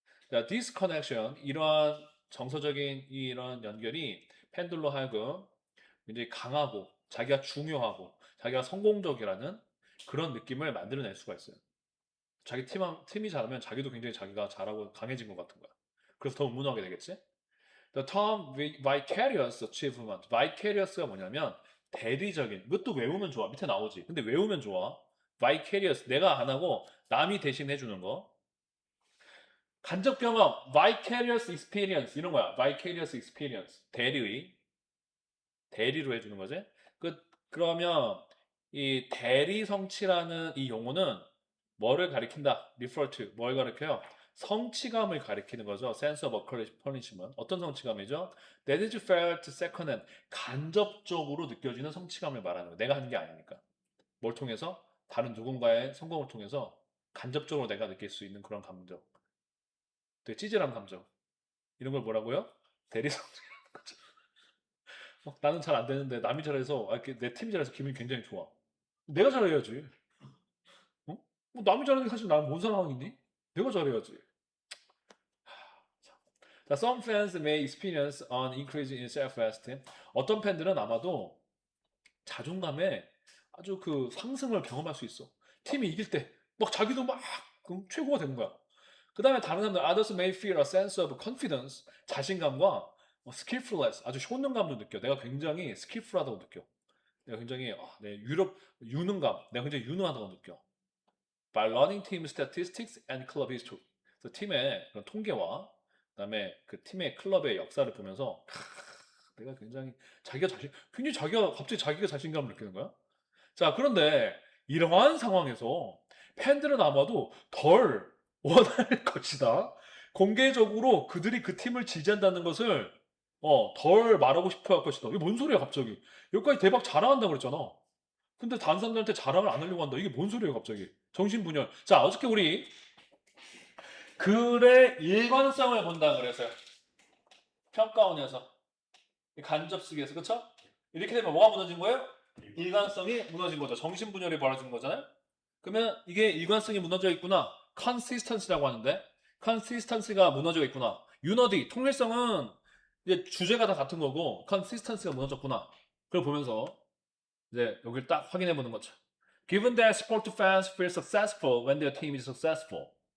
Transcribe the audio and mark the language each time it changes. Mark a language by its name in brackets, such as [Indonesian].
[Korean] 자, disconnection 이러한 정서적인 이런 연결이 팬들로 하여금 굉장히 강하고 자기가 중요하고 자기가 성공적이라는 그런 느낌을 만들어낼 수가 있어요. 자기 팀이 잘하면 자기도 굉장히 자기가 잘하고 강해진 것 같은 거야. 그래서 더 응원하게 되겠지? [English] The term vicarious achievement. [Korean] vicarious가 뭐냐면 대리적인. 이것도 외우면 좋아. 밑에 나오지. 근데 외우면 좋아. vicarious. 내가 안 하고 남이 대신 해주는 거. 간접 경험. vicarious experience. 이런 거야. vicarious experience. 대리로 해주는 거지. 그러면 이 대리 성취라는 이 용어는 뭐를 가리킨다? refer to. 뭘 가리켜요? 성취감을 가리키는 거죠. [English] sense of accomplishment. [Korean] 어떤 성취감이죠? [English] That is felt second hand. [Korean] 간접적으로 느껴지는 성취감을 말하는 거예요. 내가 하는 게 아니니까. 뭘 통해서? 다른 누군가의 성공을 통해서 간접적으로 내가 느낄 수 있는 그런 감정. 되게 찌질한 감정. 이런 걸 뭐라고요? 대리 성취라는 거죠. 나는 잘 안 되는데 남이 잘해서 이렇게 내 팀이 잘해서 기분이 굉장히 좋아. 내가 잘해야지. 어? 남이 잘하는 게 사실 나는 뭔 상황이니? 내가 잘해야지. 자, [English] some fans may experience an increase in self-esteem. [Korean] 어떤 팬들은 아마도 자존감에 아주 그 상승을 경험할 수 있어. 팀이 이길 때 막 자기도 막 최고가 되는 거야. 그 다음에 다른 사람들 [English] others may feel a sense of confidence. [Korean] 자신감과 skillfulness. 아주 효능감도 느껴. 내가 굉장히 skillful하다고 느껴. 내가 굉장히 유능감. 내가 굉장히 유능하다고 느껴. [English] By learning team statistics and club history. [Korean] 그래서 팀의 그런 통계와 그다음에 그 팀의 클럽의 역사를 보면서 내가 굉장히 굉장히 갑자기 자기가 자신감을 느끼는 거야. 자, 그런데 이러한 상황에서 팬들은 아마도 덜 원할 것이다. 공개적으로 그들이 그 팀을 지지한다는 것을 덜 말하고 싶어 할 것이다. 이게 뭔 소리야, 갑자기? 여기까지 대박 자랑한다고 그랬잖아. 근데 다른 사람들한테 자랑을 안 하려고 한다. 이게 뭔 소리예요, 갑자기? 정신분열. 자, 어저께 우리 글의 일관성을 본다 그랬어요. 평가원에서. 간접쓰기에서, 그쵸? 이렇게 되면 뭐가 무너진 거예요? 일관성이 무너진 거죠. 정신분열이 벌어진 거잖아요? 그러면 이게 일관성이 무너져 있구나. consistency라고 하는데, consistency가 무너져 있구나. unity, 통일성은 이제 주제가 다 같은 거고, consistency가 무너졌구나. 그걸 보면서 이제 여기를 딱 확인해 보는 거죠. [English] Given that sport fans feel successful when their team is successful.